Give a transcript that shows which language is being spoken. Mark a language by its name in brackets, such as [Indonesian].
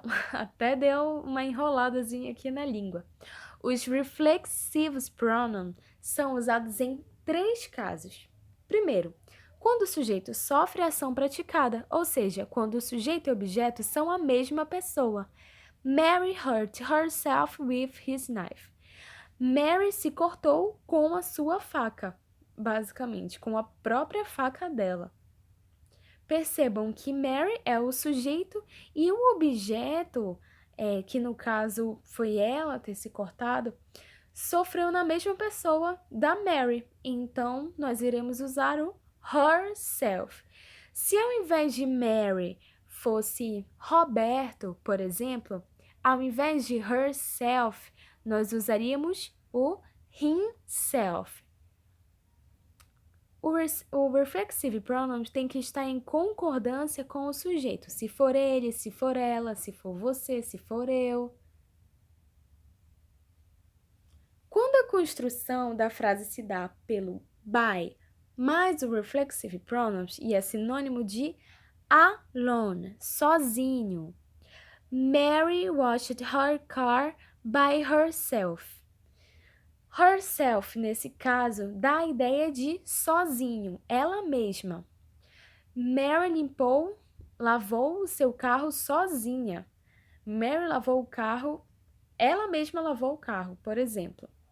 [Portuguese] Até deu uma enroladazinha aqui na língua. Os reflexive pronouns são usados em 3 casos. Primeiro, Quando o sujeito sofre a ação praticada, ou seja, quando o sujeito e objeto são a mesma pessoa. [English] Mary hurt herself with his knife. [Portuguese] Mary se cortou com a sua faca, basicamente, com a própria faca dela. Percebam que Mary é o sujeito e o objeto, que no caso foi ela ter se cortado, sofreu na mesma pessoa da Mary. Então, nós iremos usar o herself. Se ao invés de Mary fosse Roberto, por exemplo, ao invés de herself, nós usaríamos o himself. O reflexive pronouns tem que estar em concordância com o sujeito. Se for ele, se for ela, se for você, se for eu. Quando a construção da frase se dá pelo by mais o reflexive pronouns e é sinônimo de alone, sozinho. [English] Mary washed her car by herself. [Portuguese] Herself, nesse caso, dá a ideia de sozinho, ela mesma. Mary lavou o seu carro sozinha. Mary lavou o carro, ela mesma lavou o carro, por exemplo.